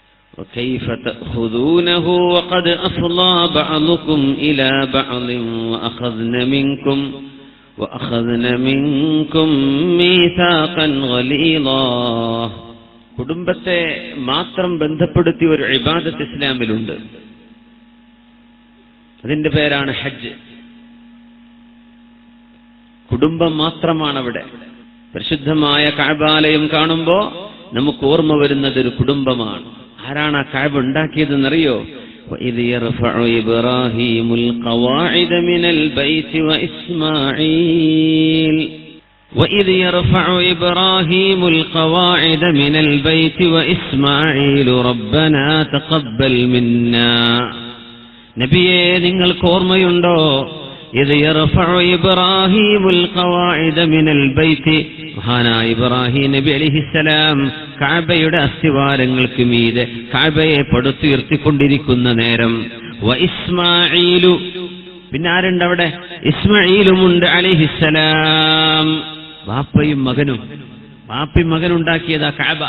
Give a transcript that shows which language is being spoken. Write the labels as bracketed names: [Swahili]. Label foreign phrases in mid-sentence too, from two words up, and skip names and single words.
[Arabic] وكيف تأخذونه وقد أفضى بعضكم إلى بعض وأخذن منكم ميثاقا غليظا. [Malayalam] കുടുംബത്തെ മാത്രം ബന്ധപ്പെടുത്തിയ ഒരു ഇബാദത്ത് ഇസ്ലാമിലുണ്ട്. അതിന്റെ പേരാണ് ഹജ്ജ്. കുടുംബം മാത്രമാണ് അവിടെ. പരിശുദ്ധമായ കഅബാലയം കാണുമ്പോൾ നമുക്ക് ഓർമ്മ വരുന്നത് ഒരു കുടുംബമാണ്. ആരാണ് ആ കഅബ ഉണ്ടാക്കിയതെന്നറിയോ? [Arabic] وَإِذْ يَرْفَعُ إِبْرَاهِيمُ الْقَوَاعِدَ مِنَ الْبَيْتِ وَإِسْمَاعِيلُ رَبَّنَا تَقَبَّلْ مِنَّا. [Malayalam] നബിയേ, നിങ്ങൾക്ക് ഓർമ്മയുണ്ടോ? [Arabic] إِذْ يَرْفَعُ إِبْرَاهِيمُ الْقَوَاعِدَ مِنَ الْبَيْتِ. [Malayalam] മഹാനായ ഇബ്രാഹിം നബി അലൈഹിസ്സലാം കഅബയുടെ അസ്തിവാരങ്ങൾക്ക് മീതെ കഅബയെ പടുത്തുയർത്തിക്കൊണ്ടിരിക്കുന്ന നേരം ഇസ്മാഈലു, പിന്നെ ആരുണ്ട് അവിടെ? ഇസ്മാഈലുമുണ്ട് അലൈഹിസ്സലാം. വാപ്പയും മകനുണ്ടാക്കിയതാ കഅബ.